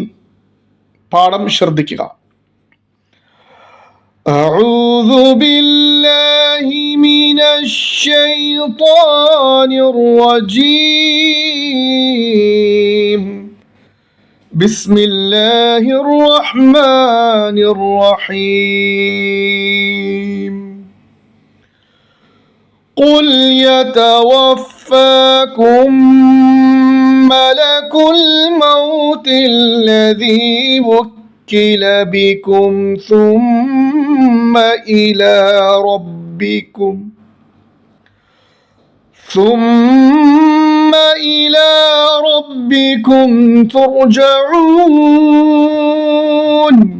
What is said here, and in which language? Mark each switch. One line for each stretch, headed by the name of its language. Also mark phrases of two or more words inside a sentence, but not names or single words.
Malayalam: പാഠം ശ്രദ്ധിക്കുക.
Arabic: أعوذ بالله من الشيطان الرجيم. بسم الله الرحمن الرحيم. قل يتوفاكم ملك الموت الذي وكل بكم ثم إلى ربكم ترجعون.